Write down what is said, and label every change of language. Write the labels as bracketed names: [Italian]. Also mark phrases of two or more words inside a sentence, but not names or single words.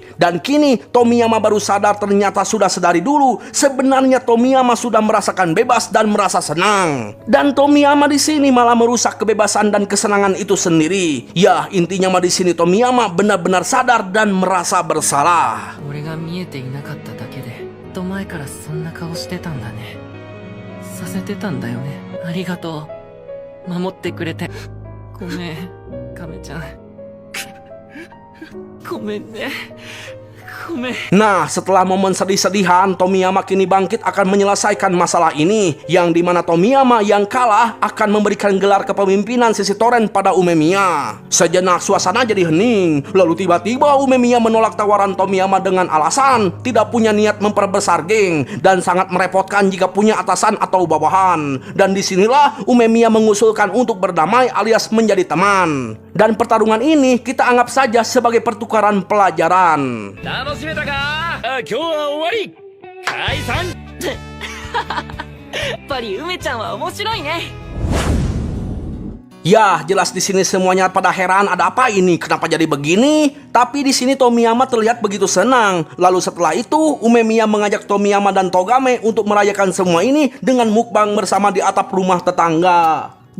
[Indonesian] Dan kini Tomiyama baru sadar ternyata sudah sedari dulu sebenarnya Tomiyama sudah merasakan bebas dan merasa senang. Dan Tomiyama di sini malah merusak kebebasan dan kesenangan itu sendiri. Ya, intinya mah di sini Tomiyama benar-benar sadar dan merasa bersalah. [Japanese] と前からそんな顔してたんだね。させてたんだよね。ありがとう。守ってくれて。ごめん、亀ちゃん。ごめんね。 [Indonesian] Nah, setelah momen sedih-sedihan, Tomiyama kini bangkit akan menyelesaikan masalah ini, yang dimana Tomiyama yang kalah akan memberikan gelar kepemimpinan Sisi Toren pada Umemiya. Sejenak suasana jadi hening, lalu tiba-tiba Umemiya menolak tawaran Tomiyama dengan alasan tidak punya niat memperbesar geng dan sangat merepotkan jika punya atasan atau bawahan. Dan disinilah Umemiya mengusulkan untuk berdamai alias menjadi teman. Dan pertarungan ini kita anggap saja sebagai pertukaran pelajaran. [Japanese] 楽しめたか？今日は終わり。解散。やっぱり梅ちゃんは面白いね。 [Indonesian] Ya, jelas di sini semuanya pada heran ada apa ini, kenapa jadi begini? Tapi di sini Tomiyama terlihat begitu senang. Lalu setelah itu Umemiya mengajak Tomiyama dan Togame untuk merayakan semua ini dengan mukbang bersama di atap rumah tetangga.